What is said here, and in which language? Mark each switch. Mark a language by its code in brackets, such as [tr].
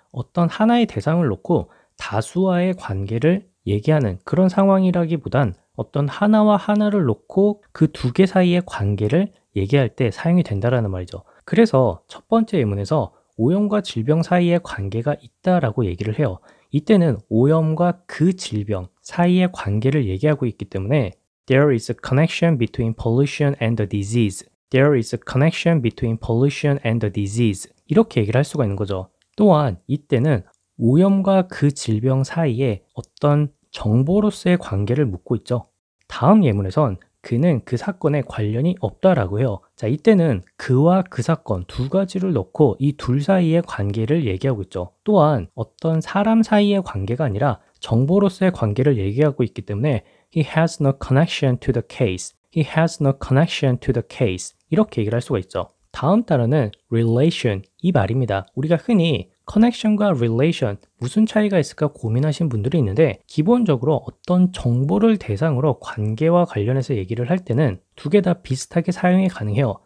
[ko] 어떤 하나의 대상을 놓고 다수와의 관계를 얘기하는 그런 상황이라기보단 어떤 하나와 하나를 놓고 그 두 개 사이의 관계를 얘기할 때 사용이 된다라는 말이죠. 그래서 첫 번째 예문에서 오염과 질병 사이의 관계가 있다라고 얘기를 해요. 이때는 오염과 그 질병 사이의 관계를 얘기하고 있기 때문에 [en] There is a connection between pollution and the disease. There is a connection between pollution and the disease. [ko] 이렇게 얘기를 할 수가 있는 거죠. 또한 이때는 오염과 그 질병 사이에 어떤 정보로서의 관계를 묻고 있죠. 다음 예문에선 그는 그 사건에 관련이 없다라고 해요. 자, 이때는 그와 그 사건 두 가지를 넣고 이 둘 사이의 관계를 얘기하고 있죠. 또한 어떤 사람 사이의 관계가 아니라 정보로서의 관계를 얘기하고 있기 때문에 [en] He has no connection to the case. He has no connection to the case. [ko] 이렇게 얘기를 할 수가 있죠. 다음 단어는 relation 이 말입니다. 우리가 흔히 connection과 relation 무슨 차이가 있을까 고민하신 분들이 있는데 기본적으로 어떤 정보를 대상으로 관계와 관련해서 얘기를 할 때는 두 개 다 비슷하게 사용이 가능해요.